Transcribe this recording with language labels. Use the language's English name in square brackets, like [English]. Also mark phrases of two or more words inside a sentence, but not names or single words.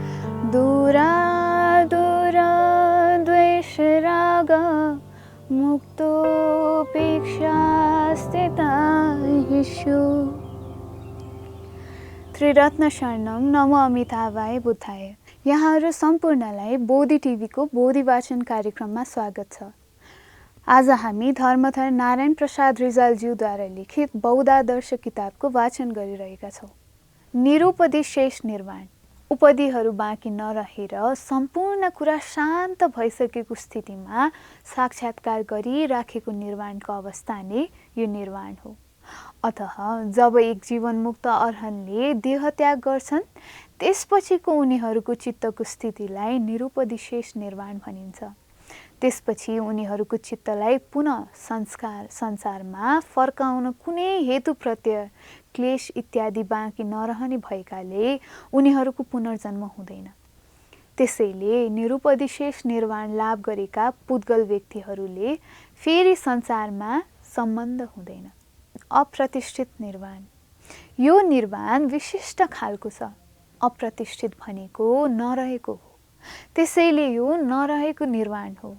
[Sanskrit] दूरादूरद्वेषराग मुक्तोपेक्षा स्थिता ह्येषु। त्रिरत्न शरणम नमो अमिताभाय बुद्धाय। [Nepali] यहाँहरू सम्पूर्णलाई बोधि टिभीको बोधि वाचन कार्यक्रममा स्वागत छ। आज हामी धर्मथर नारायण प्रसाद रिजालज्यूद्वारा लिखित बौद्धादर्श किताबको वाचन गरिरहेका छौँ। निरुपदेशेष निर्वाण। उपाधिहरू बाँकी नरहेर सम्पूर्ण कुरा शान्त भइसकेको स्थितिमा साक्षात्कार गरिराखेको निर्वाणको अवस्था नै यो निर्वाण हो। अतः जब एक जीवनमुक्त अरहन्तले देहत्याग गर्छन् त्यसपछिको उनीहरूको चित्तको स्थितिलाई निरुपदेशेष निर्वाण भनिन्छ। त्यसपछि उनीहरूको चित्तलाई पुनः संसारमा फर्काउन कुनै हेतु प्रत्यय क्लेश इत्यादि बाँकी नरहने भएकाले उनीहरूको पुनर्जन्म हुँदैन। त्यसैले निरुपदेशेष निर्वाण लाभ गरेका पुद्गल व्यक्तिहरूले फेरि संसारमा सम्बन्ध हुँदैन। अप्रतिष्ठित निर्वाण। यो निर्वाण विशिष्ट खालको छ। अप्रतिष्ठित भनेको नरहेको हो, त्यसैले यो नरहेको निर्वाण हो।